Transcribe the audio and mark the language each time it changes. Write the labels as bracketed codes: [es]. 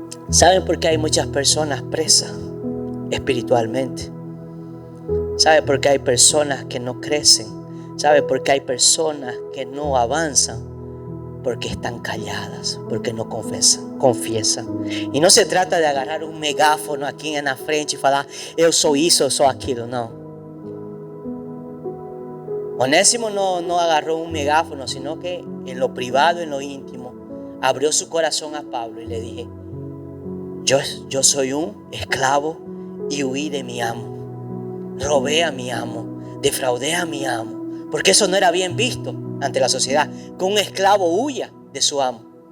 [es] ¿Saben por qué hay muchas personas presas espiritualmente? ¿Sabe por qué hay personas que no crecen? ¿Sabe por qué hay personas que no avanzan? Porque están calladas, porque no confiesan. [pt] E não se trata de agarrar um megáfono aqui na frente e falar: eu sou isso, eu sou aquilo. Não. [es] Onésimo no agarró un megáfono, sino que en lo privado, en lo íntimo, abrió su corazón a Pablo y le dije: yo soy un esclavo y huí de mi amo. Robé a mi amo, defraudé a mi amo, porque eso no era bien visto ante la sociedad, que un esclavo huya de su amo.